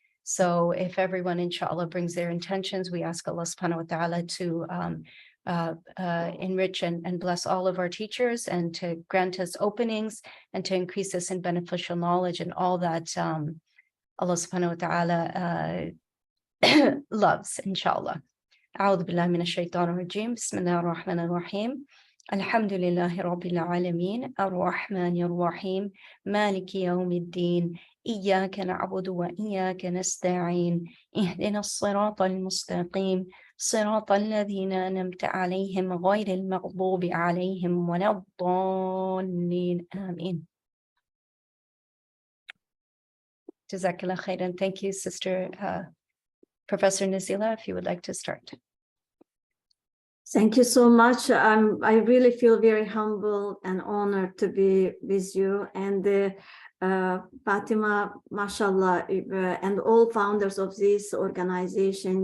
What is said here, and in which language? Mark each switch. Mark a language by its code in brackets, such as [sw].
[en] So if everyone, inshallah, brings their intentions, we ask Allah subhanahu wa ta'ala to enrich and bless all of our teachers, and to grant us openings, and to increase us in beneficial knowledge and all that Allah subhanahu wa ta'ala loves, inshallah. [ar] أعوذ بالله من الشيطان الرجيم. بسم الله الرحمن الرحيم. الحمد لله رب العالمين الرحمن الرحيم مالك يوم الدين إياك نعبد وإياك نستعين اهدنا الصراط المستقيم صراط الذين أنعمت عليهم غير المغضوب عليهم ولا الضالين آمين. [en] Jazakallah khairan. Thank you, Sister Professor Nazila, if you would like to start. Thank you so much. I really feel very humbled and honored to be with you, and Fatima, mashallah, and all founders of this organization.